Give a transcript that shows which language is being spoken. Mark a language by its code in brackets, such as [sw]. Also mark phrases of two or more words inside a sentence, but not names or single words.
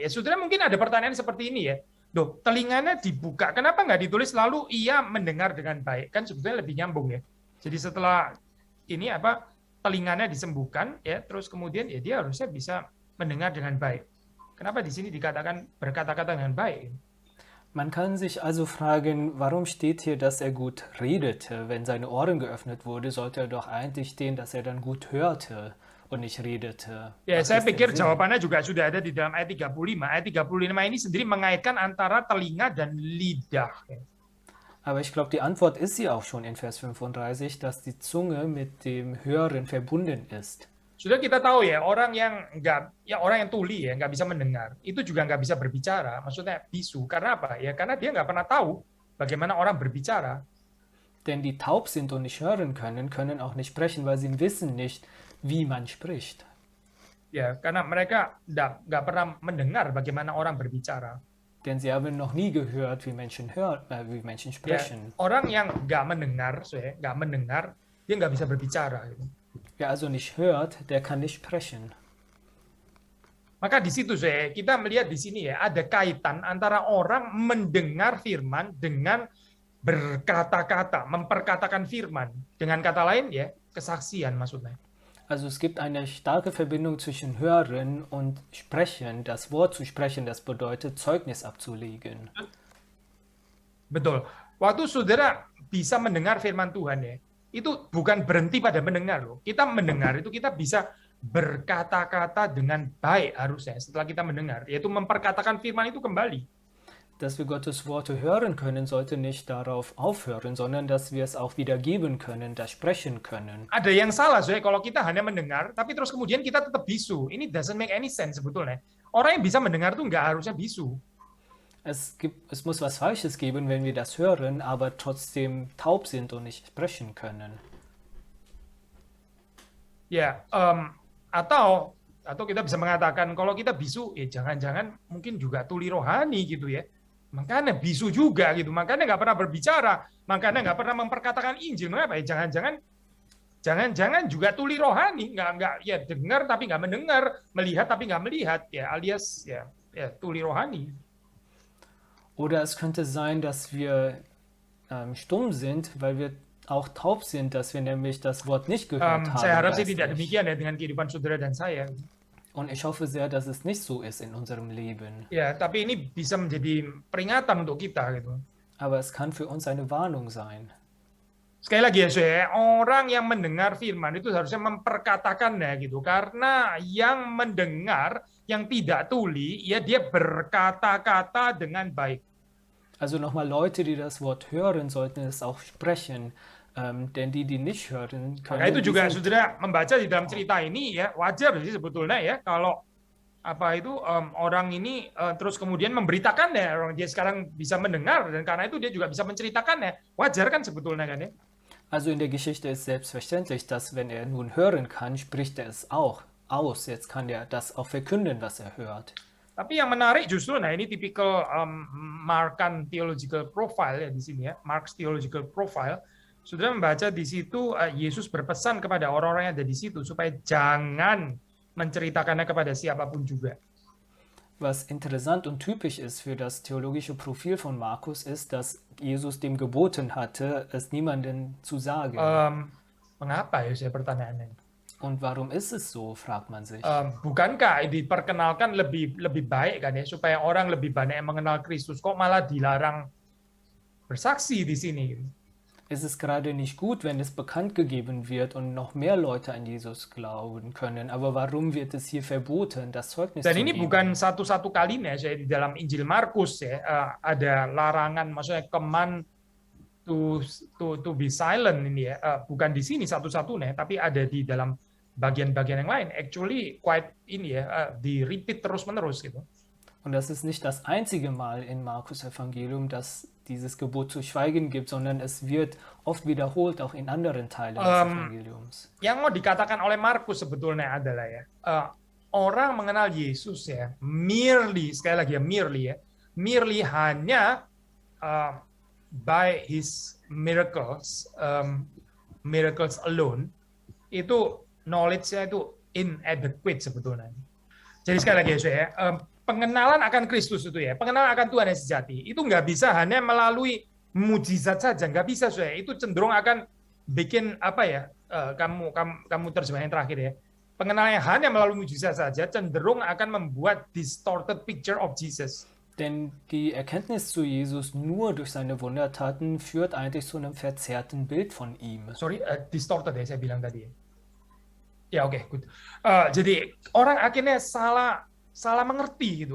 [id] Ya, saudara mungkin ada pertanyaan seperti ini ya. Loh, telinganya dibuka, kenapa nggak ditulis lalu ia mendengar dengan baik? Kan sebetulnya lebih nyambung ya. Jadi setelah ini telinganya disembuhkan ya, terus kemudian ya dia harusnya bisa mendengar dengan baik. Kenapa di sini dikatakan berkata-kata dengan baik? [de] Man kann sich also fragen, warum steht hier, dass er gut redete? Wenn seine Ohren geöffnet wurde, sollte doch eigentlich stehen, dass er dann gut hörte und nicht redete. [id] Ya, [de] Was [id] saya [de] ist der [id] pikir [de] Sinn? [id] jawabannya juga sudah ada di dalam ayat 35. Ayat 35 ini sendiri mengaitkan antara telinga dan lidah. [de] Aber ich glaube, die Antwort ist sie auch schon in Vers 35, dass die Zunge mit dem Hören verbunden ist. [id] Sudah kita tahu ya, orang yang tuli ya, nggak bisa mendengar, itu juga nggak bisa berbicara, maksudnya bisu. Karena apa? Ya karena dia nggak pernah tahu bagaimana orang berbicara. [de] Denn die taub sind und nicht hören können, können auch nicht sprechen, weil sie wissen nicht, wie man spricht. [id] Ya, karena mereka nggak pernah mendengar bagaimana orang berbicara. [de] Denn sie haben noch nie gehört, wie Menschen [id] Ya, [de] sprechen. [id] orang yang nggak mendengar, dia nggak bisa berbicara. Gitu. [de] Wer also nicht hört, der kann nicht sprechen. [id] Maka di situ kita melihat di sini ya ada kaitan antara orang mendengar firman dengan berkata-kata, memperkatakan firman. Dengan kata lain ya kesaksian maksudnya. [de] Also es gibt eine starke Verbindung zwischen Hören und Sprechen. Das Wort zu sprechen, das bedeutet Zeugnis abzulegen. [id] Betul. Waktu saudara bisa mendengar firman Tuhan ya, itu bukan berhenti pada mendengar loh. Kita mendengar itu kita bisa berkata-kata dengan baik harusnya setelah kita mendengar, yaitu memperkatakan firman itu kembali. [de] Dass wir Gottes Worte hören können, sollte nicht darauf aufhören, sondern dass wir es auch wieder geben können, das sprechen können. [id] Ada yang salah kalau kita hanya mendengar, tapi terus kemudian kita tetap bisu. [en] Ini doesn't make any sense sebetulnya. [id] Orang yang bisa mendengar tuh nggak harusnya bisu. [de] Es muss was Falsches geben, wenn wir das hören, aber trotzdem taub sind und nicht sprechen können. [id] Ya, atau kita bisa mengatakan kalau kita bisu, ya jangan-jangan mungkin juga tuli rohani gitu ya. Makanya bisu juga gitu, makanya nggak pernah berbicara, makanya nggak pernah memperkatakan Injil. Mengapa ya? Jangan-jangan juga tuli rohani, nggak ya dengar tapi nggak mendengar, melihat tapi nggak melihat, ya alias ya tuli rohani. [de] Oder es könnte sein, dass wir stumm sind, weil wir auch taub sind, dass wir nämlich das Wort nicht gehört haben. [id] Saya harap sih tidak [de] geistlich. [id] demikian ya dengan kehidupan saudara dan saya. [de] Und ich hoffe sehr, dass es nicht so ist in unserem Leben. [id] Ya, tapi ini bisa menjadi peringatan untuk kita gitu. [de] Aber es kann für uns eine Warnung sein. [id] Sekali lagi ya, orang yang mendengar firman itu harusnya memperkatakannya gitu. Karena yang mendengar, yang tidak tuli, ya dia berkata-kata dengan baik. [de] Also nochmal, Leute, die das Wort hören, sollten es auch sprechen. Denn die nicht hören, [id] Maka itu juga [de] diesen- [id] saudara membaca di dalam cerita ini ya wajar sih sebetulnya ya kalau orang ini terus kemudian memberitakannya, orang dia sekarang bisa mendengar dan karena itu dia juga bisa menceritakannya, wajar kan sebetulnya kan ya. [de] Also in der Geschichte ist selbstverständlich, dass wenn er nun hören kann, spricht er es auch aus. Jetzt kann er das auch verkünden, was er hört. [id] Tapi yang menarik justru, nah ini tipikal [en] Markan theological profile [id] ya di sini ya, [en] Mark's theological profile. [id] Saudara membaca di situ Yesus berpesan kepada orang-orang yang ada di situ supaya jangan menceritakannya kepada siapapun juga. [de] Was interessant und typisch ist für das theologische Profil von Markus ist, dass Jesus dem geboten hatte, es niemandem zu sagen. [id] Mengapa ya saya pertanyaannya? [de] Und warum ist es so, fragt man sich. [id] Bukankah diperkenalkan lebih baik kan ya supaya orang lebih banyak yang mengenal Kristus, kok malah dilarang bersaksi di sini? [de] Ist es gerade nicht gut, wenn es bekannt gegeben wird und noch mehr Leute an Jesus glauben können? Aber warum wird es hier verboten, das Zeugnis [id] Dan [de] zu [id] ini [de] geben? [id] bukan satu-satu kalinya saya di dalam Injil Markus ya ada larangan, maksudnya [en] command to be silent [id] ini ya, bukan di sini satu-satunya, tapi ada di dalam bagian-bagian yang lain. [en] Actually quite [id] ini ya di repeat terus-menerus gitu. [de] Und das ist nicht das einzige Mal in Markus Evangelium, dass dieses Gebot zu schweigen gibt, sondern es wird oft wiederholt, auch in anderen Teilen des Evangeliums. [id] Yang mau dikatakan oleh Markus sebetulnya adalah ya orang mengenal Yesus ya merely, sekali lagi ya merely hanya [en] by his miracles alone, [id] itu knowledge-nya itu inadequate sebetulnya. Jadi sekali lagi ya, saya, pengenalan akan Kristus itu ya, pengenalan akan Tuhan yang sejati, itu nggak bisa hanya melalui mujizat saja, nggak bisa saya. Itu cenderung akan bikin apa ya? Kamu terjemahan yang terakhir ya. Pengenalan yang hanya melalui mujizat saja cenderung akan membuat [en] distorted picture of Jesus. [de] Denn die Erkenntnis zu Jesus nur durch seine Wundertaten führt eigentlich zu einem verzerrten Bild von ihm. [id] Sorry, distorted ya saya bilang tadi. Ya oke, good. Jadi orang akhirnya salah mengerti gitu.